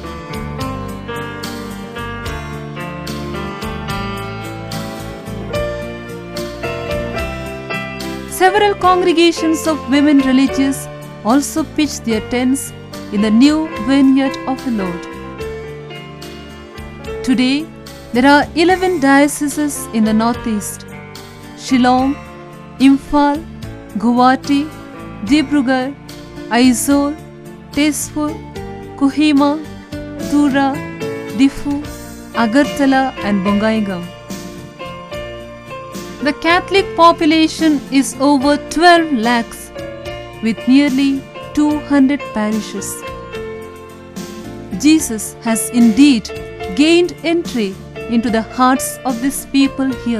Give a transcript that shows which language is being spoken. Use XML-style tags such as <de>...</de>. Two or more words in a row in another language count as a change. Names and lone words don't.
<en>Several congregations of women religious also pitched their tents in the new vineyard of the Lord. Today, there are 11 dioceses in the northeast: Shillong, Imphal, Guwahati, Dibrugarh, Aizawl, Tezpur, Kohima, Tura, Diffu, Agartala and Bongaigaon. The Catholic population is over 12 lakhs with nearly 200 parishes. Jesus has indeed gained entry into the hearts of these people here.</en>